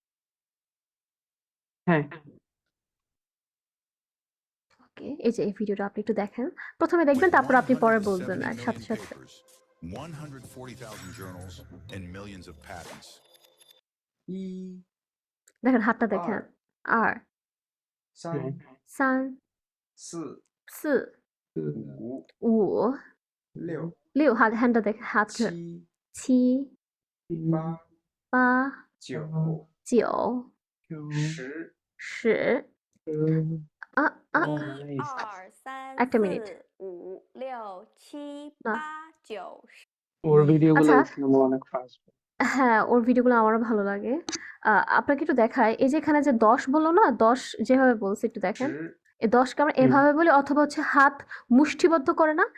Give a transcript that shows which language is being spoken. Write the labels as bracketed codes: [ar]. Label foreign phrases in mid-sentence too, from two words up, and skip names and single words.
[bn] হ্যাঁ, ওকে। এই যে এই ভিডিওটা আপনি একটু দেখেন। ১ম এ দেখবেন, With তারপর আপনি পরে বলবেন 170 সাথে, million সাথে। [en] papers, 140,000 journals, and millions of patents. [zh] 一、 [bn] দেখেন হাতটা দেখেন। [zh] 二、 [bn] আর হ্যাঁ। [zh] 三、 3、四、 4、五、 5、六、 [bn] 6 হ্যান্ডটা দেখেন, হাত [zh] 七、 7、八、 8、九、 9、十、 [bn] 10 আ আ নাইস। একটা মিনিট। না। 1, 2, 3, 4, 5, 6, 7, 8, 9, 10 ওর ভিডিওগুলো আচ্ছা, দেখছিলাম, ও অনেক ফাস্ট। হ্যাঁ, ওর ভিডিওগুলো আমারও ভালো লাগে। আপনাকে একটু দেখাই। এই যে এখানে যে ১০ বলল না? ১০ যেভাবে বলছে একটু দেখেন। [zh] 十、 [bn] এই ১০ কে আমরা হুম, এভাবে বলি, অথবা হচ্ছে হাত মুষ্টিবদ্ধ করে না?